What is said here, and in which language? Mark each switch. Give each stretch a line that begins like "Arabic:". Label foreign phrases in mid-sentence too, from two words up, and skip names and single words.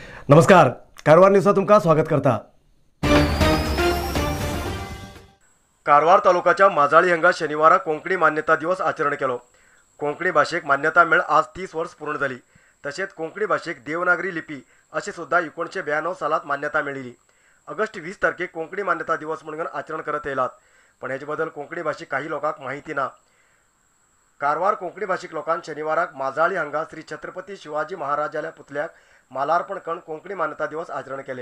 Konkani: नमस्कार, कारवार न्यूजचा तुमका स्वागत करता। कारवार तालुक्याच्या माजाळी हांगा शनिवारा कोंकणी मान्यता दिवस आचरण केलो। कोंकणी भाषेक मान्यता मेळ आज 30 वर्ष पूर्ण झाली। तसेच कोंकणी भाषेक देवनागरी लिपी अशी सुद्धा 1992 सालात मान्यता मिळाली। ऑगस्ट 20 तारखेक कोंकणी मान्यता दिवस म्हणून आचरण करत येलात, पण ह्याच्याबद्दल कोंकणी भाषिक काही लोकांक माहिती ना। कारवार कोंकणी भाषिक लोकांन शनिवाराक माजाळी हांगा श्री छत्रपती शिवाजी महाराजाल्या पुतल्याक मालार्पण करून कोंकणी मान्यता दिवस आचरण केले।